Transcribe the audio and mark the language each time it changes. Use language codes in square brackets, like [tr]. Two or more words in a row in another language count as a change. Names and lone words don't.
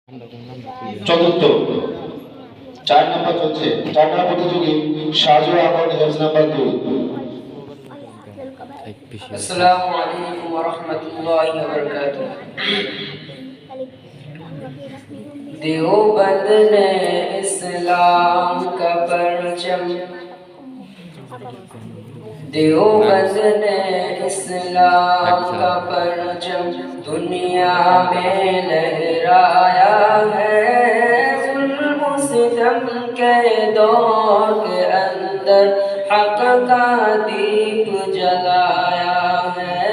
[bn] চতুর্থ 4 নম্বর চলছে। 4 নম্বর প্রতিযোগী সাজু আকন হেলস নাম্বার 2। [ar] السلام علیکم ورحمۃ اللہ وبرکاتہ۔ [ur] دیوبند نے اسلام کا پرچم، دیوبند نے اسلام کا پرچم دنیا میں لہرایا ہے، ظلم و ستم کے دور کے اندر حق کا دیپ جلایا ہے۔